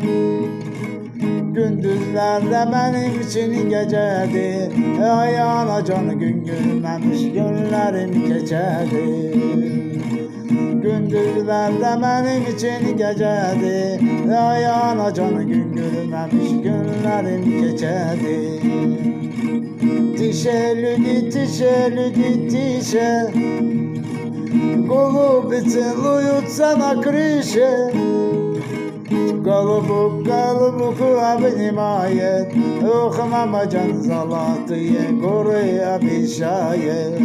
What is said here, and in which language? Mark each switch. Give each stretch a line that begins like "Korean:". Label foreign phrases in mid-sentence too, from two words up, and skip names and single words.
Azerbaijani: Gündüzlərdə mənim için gecədir, ay anacan, gün görməmiş günlərim keçədir. Gündüzlərdə mənim için gecədir, ay anacan, gün görməmiş günlərim keçədir.
Russian: Тише, люди, тише, люди, тише, голуби целуются на крыше. Голубок, голубок обнимает, ох, мамаджан, золотые горы обещает.